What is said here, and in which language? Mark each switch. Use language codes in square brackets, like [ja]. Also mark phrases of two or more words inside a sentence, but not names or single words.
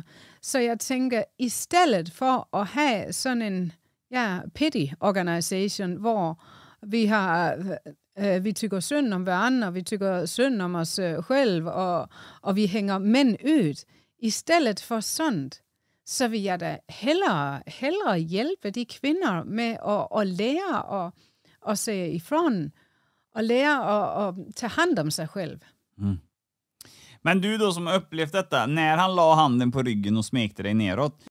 [da] Så jeg tænker, i stedet for at have sådan en [en] pity organisation, [da] hvor vi tykker synd om hverandre, og vi tykker synd om os selv, og vi hænger mænd ud. I stedet for sådan, så vil jeg da hellere hjælpe de kvinder med at lære at se ifrån, og lære at tage hand om sig selv. [sv] Men du då som har upplevt detta, när han la handen på ryggen och smekte dig neråt,